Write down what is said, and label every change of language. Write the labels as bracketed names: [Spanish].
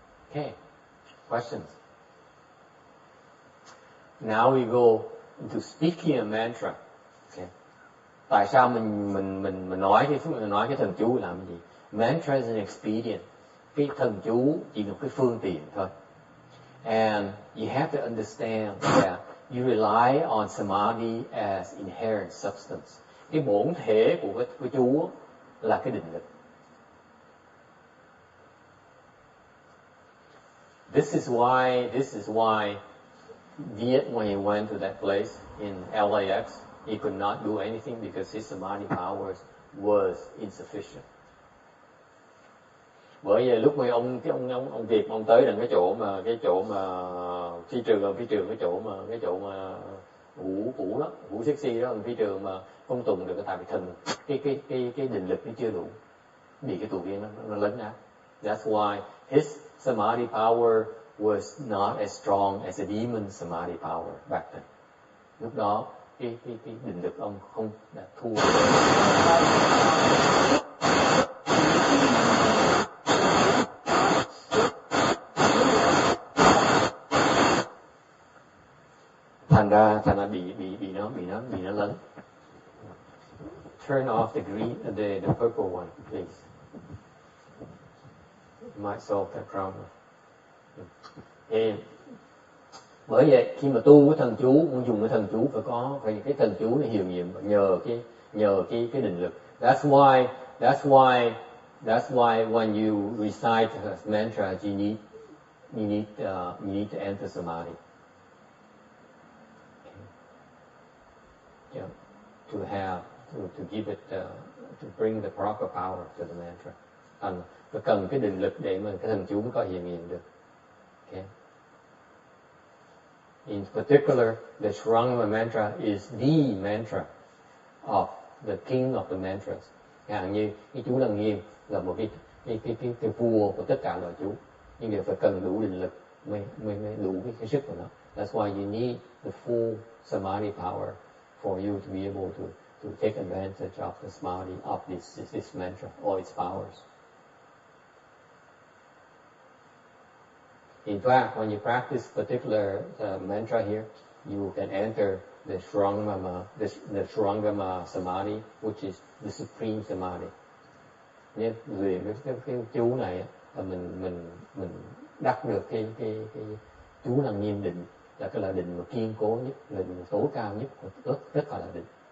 [English] Okay, questions? Now we go into speaking a mantra. Okay. [Vietnamese] Tại sao mình nói cái thần chú làm gì? [English] Mantra is an expedient. [Vietnamese] Cái thần chú chỉ là cái phương tiện thôi. [English] And you have to understand that you rely on samadhi as inherent substance. [Vietnamese] Cái bổn thể của cái chú là cái định lực. [English] This is why Viet, when he went to that place in LAX, he could not do anything because his samadhi powers was insufficient. [Vietnamese] Bởi vì lúc mà ông Việt ông tới đến cái chỗ mà phi trường cái chỗ mà vũ đó, vũ sexy đó, phi trường mà không tùng được tại vì thần cái định lực nó chưa đủ, bị cái tù viên nó lấn át. [English] That's why his samadhi power was not as strong as a demon samadhi power back then. [Vietnamese] Lúc đó cái định lực ông không đã thua. Thành ra bị nó lấn. [English] Turn off the green, the purple one, please. It might solve that problem. [Vietnamese] Bởi vậy khi mà tu cái thần chú, muốn dùng cái thần chú phải cái thần chú này hiệu nghiệm nhờ cái định lực. [English] That's why when you recite a mantra, you need to enter samadhi. Yeah, to give it to bring the proper power to the mantra. [Vietnamese] Thành phải cần cái định lực để mà cái thần chú mới có hiệu nghiệm được. Okay. [English] In particular, the Shrangama mantra is the mantra of the king of the mantras. [Vietnamese] Chẳng như cái chú Lăng Nghiêm là một cái vua của tất cả loại chú, nhưng đều phải cần đủ định lực mới đủ cái sức của nó. [English] That's why you need the full samadhi power for you to be able to take advantage of the samadhi of this mantra or its powers. In fact, when you practice particular mantra here, you can enter the Shrangama samadhi, which is the supreme samadhi. [Vietnamese] Nên luyện cái chú này là mình đắc được cái chú Lăng Nghiêm định, là cái là định mà kiên cố nhất, là định tối cao nhất của tất cả là định.